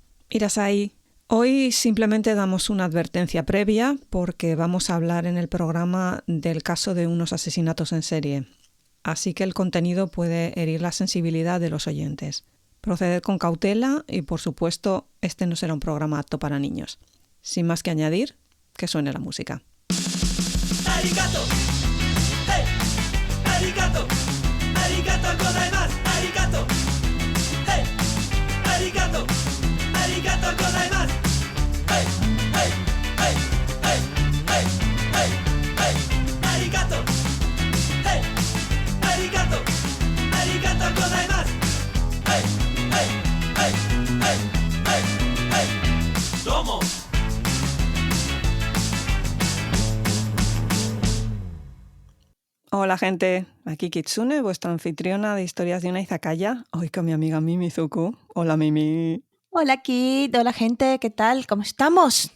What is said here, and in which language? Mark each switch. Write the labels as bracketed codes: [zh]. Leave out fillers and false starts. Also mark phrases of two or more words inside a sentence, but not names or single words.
[es] Irasai, hoy simplemente damos una advertencia previa porque vamos a hablar en el programa del caso de unos asesinatos en serie. Así que el contenido puede herir la sensibilidad de los oyentes. Proceded con cautela y, por supuesto, este no será un programa apto para niños. Sin más que añadir, que suene la música. [ja] Arigato. Hey. Arigato. ありがとうございます. Arigato. Hey. Arigato. ありがとうございます. [en] Hey. Hey. Hey. Hey. Hey. Hey. Hey. [ja] Arigato. Hey. Arigato. ありがとうございます. [en] Hey. Hey. Hey. Hey. Hey. Hey. [ja] Domo. [es] Hola gente, aquí Kitsune, vuestra anfitriona de historias de una izakaya, hoy con mi amiga Mimi Zuku. Hola Mimi. Hola Kit, hola gente, ¿qué tal? ¿Cómo estamos?